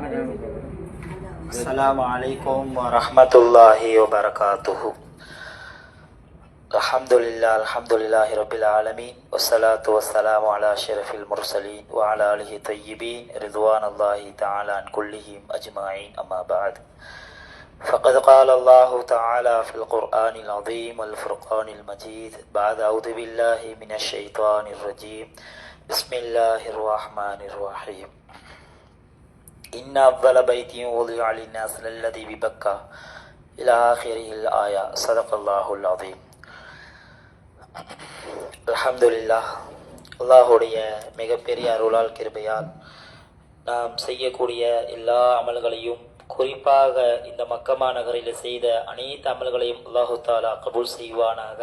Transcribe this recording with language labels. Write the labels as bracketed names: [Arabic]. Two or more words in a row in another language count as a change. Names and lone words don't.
[Arabic] السلام عليكم ورحمة الله وبركاته. الحمد لله رب العالمين والصلاة والسلام على أشرف المرسلين وعلى آله طيبين رضوان الله تعالى عنهم أجمعين. أما بعد. فقد قال الله تعالى في القرآن العظيم والفرقان المجيد بعد أعوذ بالله من الشيطان الرجيم بسم الله الرحمن الرحيم إن أفضل بيت وضع للناس الذي ببكة إلى آخره الآية. صدق الله العظيم. அல்ஹம்துலில்லாஹ். [Tamil] அல்லாஹுடைய மிகப்பெரிய அருளால் கிருபையால் நாம் செய்யக்கூடிய எல்லா அமல்களையும், குறிப்பாக இந்த மக்கமா நகரில் செய்த அனைத்து அமல்களையும் [Arabic] الله تعالى [Tamil] கபூல் செய்வானாக.